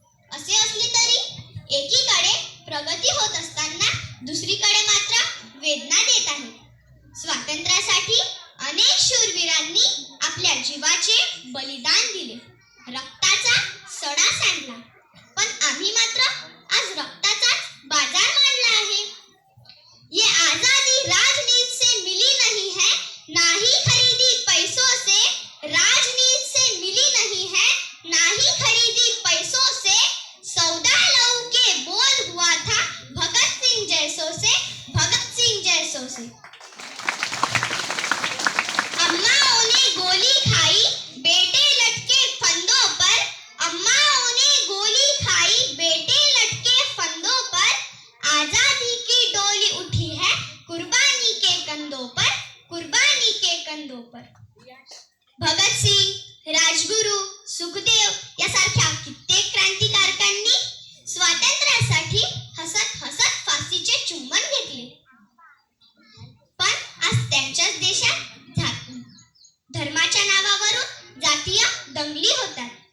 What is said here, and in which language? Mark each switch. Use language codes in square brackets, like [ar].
[mr] असे असले तरी एकीकडे प्रगती होत असताना दुसरीकडे मात्र वेदना देत आहे। स्वातंत्र्यासाठी अनेक शूरवीरांनी आपल्या जीवाचे बलिदान दिले, रक्ताचा सडा सांडला, पण आम्ही मात्र आज रक्ताचाच बाजार मांडला आहे। [hi] ये आजादी राजनीति से मिली नहीं है, ना ही खरीदी पैसों से। राजनीति से मिली नहीं है, ना ही खरीदी पैसों से। सौदा लहू के बोल हुआ था भगत सिंह जैसों से, भगत सिंह जैसों से। अम्माओं ने गोली खाई, बेटे लटके फंदों पर। अम्माओं ने गोली खाई, बेटे लटके फंदों पर। आजादी की डोली उठी है कुर्बानी के कंधों पर, कुर्बानी के कंधों पर। [mr] भगत सिंह, राजगुरु, सुखदेव यासारख्या कित्येक क्रांतिकारकांनी स्वातंत्र्यासाठी हसत हसत फाशीचे चुंबन घेतले, पण आज त्यांच्याच देशात धर्माच्या नावावरून जातीय दंगली होतात।